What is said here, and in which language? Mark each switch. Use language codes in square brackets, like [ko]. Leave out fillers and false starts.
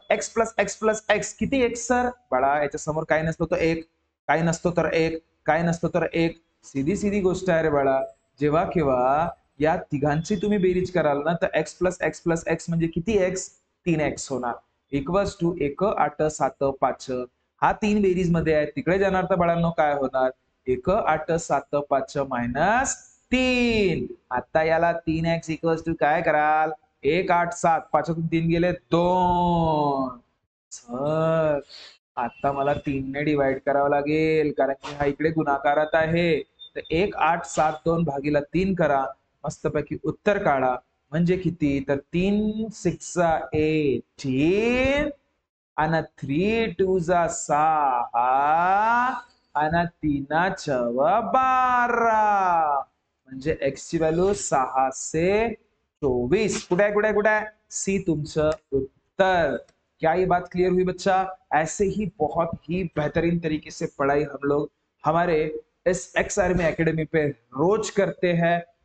[mr] x+x+x किती x sir? बडा याच्या समोर काय नसतो तर एक, काय नसतो तर एक, काय नसतो तर एक, सीधी सीधी गोष्ट आहे रे बाळा। जेव्हा केव्हा या तिघांची तुम्ही बेरीज कराल ना, तर x+x+x म्हणजे किती एक्स? 3x होणार, इक्वल्स टू 1 8 7 5, हा 3 बेरीज मध्ये आहे, तिकडे जाणार तर बाळांनो काय होणार? 1 8 7 5 -3। आता याला 3x इक्वल्स टू काय कराल? 1 8 7, 5तून 3 गेले 2 सर। आता मला 3 ने डिवाइड करावं लागेल, कारण की हा इकडे गुणाकारात आहे। तर 1 8 7 2 भागीला 3 करा, मस्तपैकी उत्तर काढा, म्हणजे किती? तर 3 6 18 आणि 3 2 6 आणि 3 6 12, म्हणजे एक्स ची व्हॅल्यू 6 से 24। कुठे आहे कुठे आहे कुठे आहे? सी तुमचं उत्तर। [hi] क्या ये बात क्लियर हुई बच्चा? ऐसे ही बहुत ही बेहतरीन तरीके से पढ़ाई हम लोग हमारे इस एक्स आर्मी एकेडमी पे रोज करते हैं।